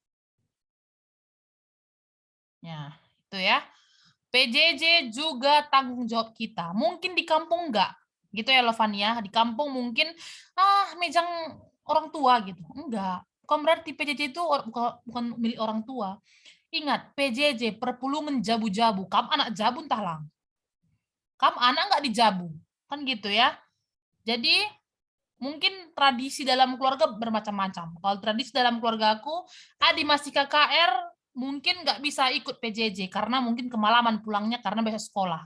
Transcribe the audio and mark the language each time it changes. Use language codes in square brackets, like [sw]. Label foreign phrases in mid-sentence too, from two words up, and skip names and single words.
[id] Ya, itu ya. PJJ juga tanggung jawab kita. Mungkin di kampung enggak, gitu ya Lovania. Di kampung mungkin mejang orang tua gitu. Enggak. Bukan berarti PJJ itu bukan milik orang tua. Ingat, PJJ perpulungan jabu-jabu. Kamu anak jabu [btx] entah lang. [id] Kamu anak enggak dijabu. Kan gitu ya. Jadi mungkin tradisi dalam keluarga bermacam-macam. Kalau tradisi dalam keluarga aku, Adi masih KKR, mungkin nggak bisa ikut PJJ karena mungkin kemalaman pulangnya karena besok sekolah.